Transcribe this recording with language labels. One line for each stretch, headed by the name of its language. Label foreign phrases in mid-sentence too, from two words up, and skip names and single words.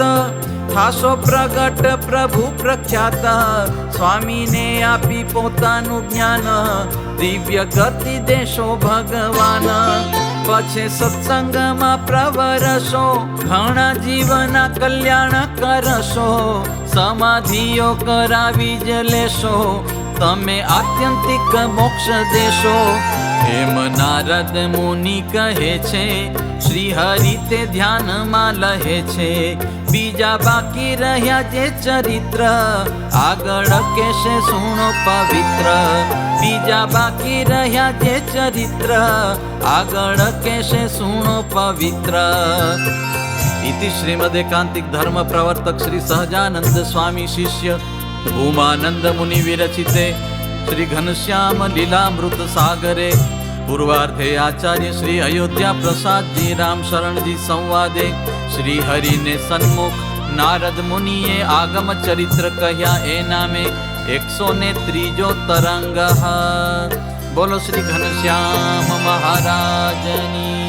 Gujarati: થાશો પ્રગટ પ્રભુ પ્રખ્યાત સ્વામીને આપી પોતાનું જ્ઞાન દિવ્ય ગતિ દેશો ભગવાન પછી સત્સંગમાં પ્રવરશો ઘણા જીવના કલ્યાણ કરશો સમાધિઓ કરાવી જ લેશો તમે આત્યંતિક મોક્ષ દેશો એમ નારદ મુનિ કહે છે, શ્રી હરિ તે ધ્યાનમાં લહે છે. બીજા બાકી રહ્યા જે ચરિત્ર, આગળ કેશે સુણો પવિત્ર. બીજા બાકી રહ્યા જે ચરિત્ર, આગળ કેશે સુણો પવિત્ર.
Sanskrit: इति श्रीमदेकांतिक धर्म प्रवर्तक श्री सहजानंद स्वामी शिष्य उमानंद मुनि विरचिते श्री घनश्याम लीलामृत सागरे पूर्वार्धे आचार्य श्री अयोध्या प्रसाद जी राम शरण जी संवादे श्री हरि ने सन्मुख नारद
Gujarati: મુનિએ આગમ ચરિત્ર કહ્યા એ નામે
Sanskrit: 103 तरंग.
Gujarati: બોલો શ્રી ઘનશ્યામ મહારાજની.